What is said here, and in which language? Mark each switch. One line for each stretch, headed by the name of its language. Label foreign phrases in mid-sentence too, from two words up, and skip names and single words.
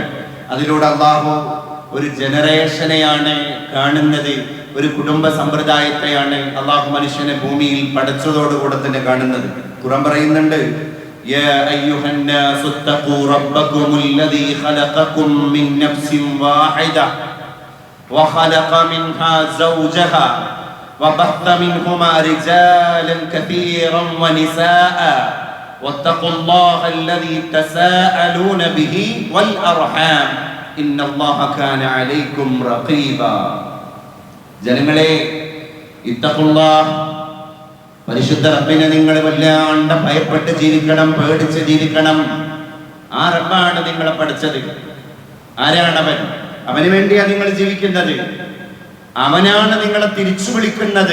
Malayalam: അതിലൂടെ അള്ളാഹു ഒരു ജനറേഷനെയാണ് കാണുന്നത്, ഒരു കുടുംബ സമ്പ്രദായത്തെയാണ് അള്ളാഹു മനുഷ്യനെ ഭൂമിയിൽ പഠിച്ചതോടുകൂടെ തന്നെ കാണുന്നത്. ഖുർആൻ പറയുന്നുണ്ട്,
Arabic: يا أيها الناس اتقوا ربكم الذي خلقكم من نفس واحدة وخلق منها زوجها وبث منهما رجالا كثيرا ونساء واتقوا الله الذي تساءلون به والأرحام إن الله كان عليكم رقيبا.
Malayalam: ജനങ്ങളെ ഇത്തഖുല്ലാഹ്, പരിശുദ്ധ റബ്ബിനെ നിങ്ങൾ വല്ലാണ്ട് ഭയപ്പെട്ട് ജീവിക്കണം, പേടിച്ച് ജീവിക്കണം. ആ റബ്ബാണ് നിങ്ങളെ പഠിച്ചത്. ആരാണവൻ? അവന് വേണ്ടിയാണ് നിങ്ങൾ ജീവിക്കുന്നത്. അവനാണ് നിങ്ങളെ തിരിച്ചു വിളിക്കുന്നത്.